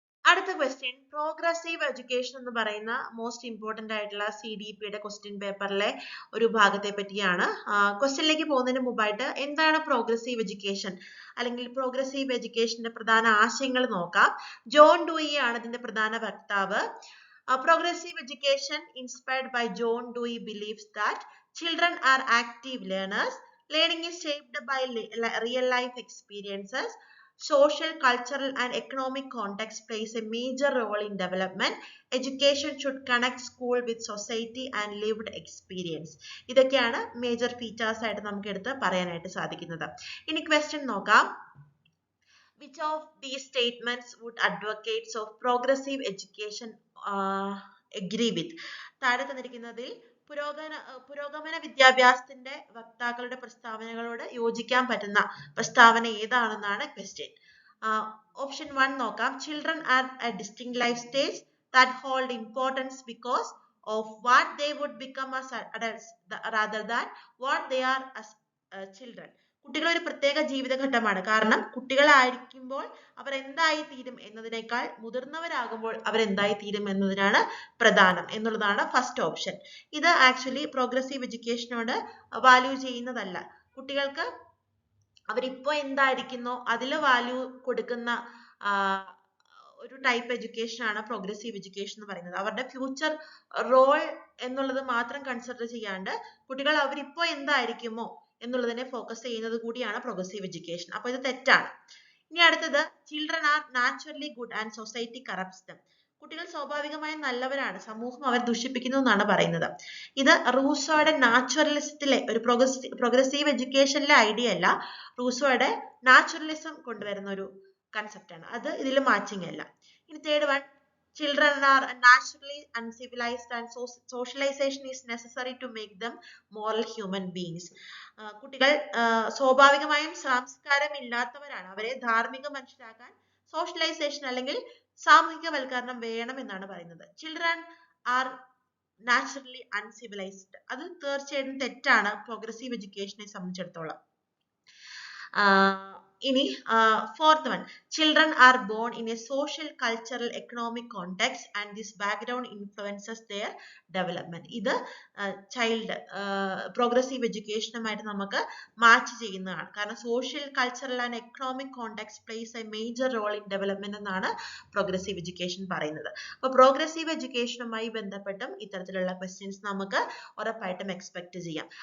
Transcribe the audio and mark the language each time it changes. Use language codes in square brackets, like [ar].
[ml] അടുത്ത question, progressive education എന്ന് പറയുന്ന മോസ്റ്റ് ഇമ്പോർട്ടന്റ് ആയിട്ടുള്ള CDP-യുടെ ക്വസ്റ്റ്യൻ പേപ്പറിലെ ഒരു ഭാഗത്തെ പറ്റിയാണ്. ക്വസ്റ്റ്യനിലേക്ക് പോകുന്നതിന് മുമ്പായിട്ട് എന്താണ് പ്രോഗ്രസീവ് എഡ്യൂക്കേഷൻ അല്ലെങ്കിൽ പ്രോഗ്രസീവ് എഡ്യൂക്കേഷന്റെ പ്രധാന ആശയങ്ങൾ നോക്കാം. ജോൺ ഡൂയി ആണ് ഇതിന്റെ പ്രധാന വക്താവ്. [en] Progressive education inspired by John Dewey believes that children are active learners. Learning is shaped by real life experiences. Social, cultural and economic context plays a major role in development. Education should connect school with society and lived experience. [ml] ഇതൊക്കെയാണ് major features ആയിട്ട് നമുക്ക് എടുത്ത് പറയാനായിട്ട് സാധിക്കുന്നത്. ഇനി question നോക്കാം. [en] Which of these statements would advocates of progressive education agree with? [ml] താഴെ തന്നിരിക്കുന്നതിൽ പുരോഗമന വിദ്യാഭ്യാസത്തിന്റെ വക്താക്കളുടെ പ്രസ്താവനകളോട് യോജിക്കാൻ പറ്റുന്ന പ്രസ്താവന ഏതാണെന്നാണ് ക്വസ്റ്റ്യൻ. ഓപ്ഷൻ 1 നോക്കാം. [en] Children are a distinct life stage that hold importance because of what they would become as adults rather than what they are as children. [ml] കുട്ടികൾ ഒരു പ്രത്യേക ജീവിതഘട്ടമാണ്. കാരണം കുട്ടികളായിരിക്കുമ്പോൾ അവർ എന്തായി തീരും എന്നതിനേക്കാൾ മുതിർന്നവരാകുമ്പോൾ അവർ എന്തായി തീരും എന്നതിനാണ് പ്രധാനം എന്നുള്ളതാണ് ഫസ്റ്റ് ഓപ്ഷൻ. ഇത് ആക്ച്വലി പ്രോഗ്രസീവ് എഡ്യൂക്കേഷനോട് വാല്യൂ ചെയ്യുന്നതല്ല. കുട്ടികൾക്ക് അവരിപ്പോ എന്തായിരിക്കുന്നോ അതിൽ വാല്യൂ കൊടുക്കുന്ന ഒരു ടൈപ്പ് എഡ്യൂക്കേഷൻ ആണ് പ്രോഗ്രസീവ് എഡ്യൂക്കേഷൻ എന്ന് പറയുന്നത്. അവരുടെ ഫ്യൂച്ചർ റോൾ എന്നുള്ളത് മാത്രം കൺസിഡർ ചെയ്യാണ്ട് കുട്ടികൾ അവരിപ്പോ എന്തായിരിക്കുമോ എന്നുള്ളതിനെ ഫോക്കസ് ചെയ്യുന്നത് കൂടിയാണ് പ്രോഗ്രസീവ് എഡ്യൂക്കേഷൻ. അപ്പൊ ഇത് തെറ്റാണ്. ഇനി അടുത്തത്, [en] Children are naturally good and society corrupts them. [ml] കുട്ടികൾ സ്വാഭാവികമായും നല്ലവരാണ്, സമൂഹം അവർ ദുഷിപ്പിക്കുന്നു എന്നാണ് പറയുന്നത്. ഇത് റൂസോയുടെ നാച്ചുറലിസത്തിലെ ഒരു പ്രോഗ്രസീവ് എഡ്യൂക്കേഷനിലെ ഐഡിയ അല്ല, റൂസോയുടെ നാച്ചുറലിസം കൊണ്ടുവരുന്ന ഒരു കൺസെപ്റ്റ് ആണ്. അത് ഇതിൽ മാച്ചിങ് അല്ല. ഇനി third one, [en] children are naturally uncivilized and socialization is necessary to make them moral human beings. [ml] കുട്ടികൾ സ്വാഭാവികമായും സംസ്കാരമില്ലാത്തവരാണ്. അവരെ ധാർമ്മിക മനുഷ്യരാക്കാൻ സോഷ്യലൈസേഷൻ അല്ലെങ്കിൽ സാമൂഹികവൽക്കരണം വേണം എന്നാണ് പറയുന്നത്. [en] Children are naturally uncivilized. [ml] അത് തീർച്ചയായിട്ടും തെറ്റാണ് പ്രോഗ്രസീവ് എഡ്യൂക്കേഷനെ സംബന്ധിച്ചിടത്തോളം. ഇനി [en] fourth one, children are born in a social, cultural, economic context and this background influences their development. [ml] ഇത് ചൈൽഡ് പ്രോഗ്രസീവ് എഡ്യൂക്കേഷനുമായിട്ട് നമുക്ക് മാച്ച് ചെയ്യുന്നതാണ്. കാരണം [en] social, cultural and economic context place a major role in development [ml] എന്നാണ് [en] progressive education [ml] പറയുന്നത്. അപ്പോൾ progressive എഡ്യൂക്കേഷനുമായി ബന്ധപ്പെട്ടും ഇത്തരത്തിലുള്ള questions നമുക്ക് ഉറപ്പായിട്ടും എക്സ്പെക്ട് ചെയ്യാം.